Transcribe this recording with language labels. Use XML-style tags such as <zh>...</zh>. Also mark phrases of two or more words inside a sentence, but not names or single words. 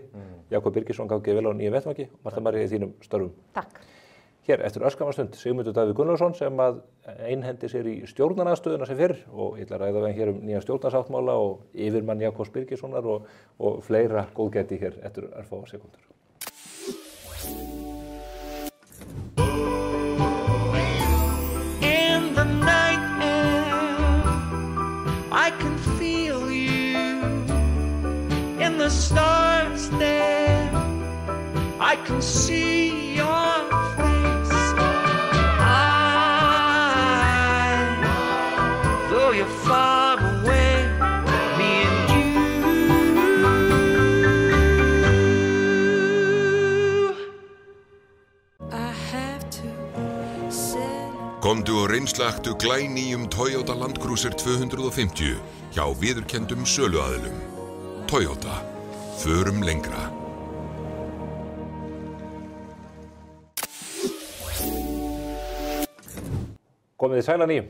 <is>Jakob Birgisson gangi vel á nýjum vettvangi og Marta María í þínum störfum. Takk. Hér eftir örskamastund Sigmundur Davíð Gunnlaugsson sem að einhendi sér í stjórnarandsstöðuna sem fyrr og ég ætla að ræða við hér nýjan stjórnarsáttmála og yfirmann Jakobs Birgissonar og fleira góðgæti hér eftir örfáar sekúndur.</is> <en>I can feel you in the stars there. I can see your face. Though you're far away, me and you. I have to say.</en> <is>Komdu og reynslaktu glænýjum Toyota Land Cruiser 250 hjá viðurkenndum söluaðilum. Toyota. Förum lengra. Komið í sæla ný.</is>